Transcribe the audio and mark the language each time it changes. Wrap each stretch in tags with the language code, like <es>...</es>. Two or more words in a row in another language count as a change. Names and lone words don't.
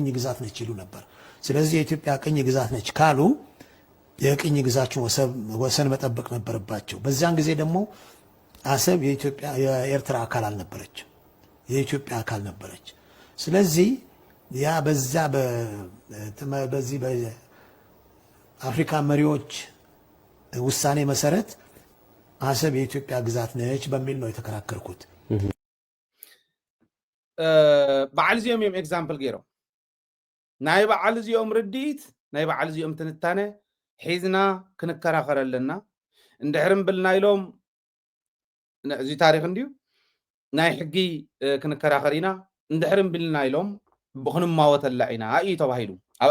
<am>ግዛት ነች ይሉ ነበር ስለዚህ የኢትዮጵያ ቅኝ ግዛት ነች ካሉ የቅኝ ግዛቸው ወሰን መጠበቅ ነበርባቸው በዛን ጊዜ ደግሞ አሰብ የኢትዮጵያ የኤርትራ አካል አልነበረች የኢትዮጵያ አካል ነበረች። ስለዚህ ያ በዛ በዚህ በአፍሪካ መሪዎች ውሳኔ መሰረት አሰብ የኢትዮጵያ ግዛት ነች በሚል ነው የተከራከርኩት።</am> <ti>በዓል እዚኦም እዮም ኤግዛምፕል ገይሮም ናይ በዓል እዚኦም ርዲት ናይ በዓል እዚኦም ትንታነ ሒዝና ክንከራኸር ኣለና እንድሕርን ብልና ኢሎም እዚ ታሪክ እንድዩ ናይ ሕጊ ክንከራኸር ኢና እንድሕርን ብልና ኢሎም ብክንማወተላ ኢና እዩ ተባሂሉ ኣብ</ti>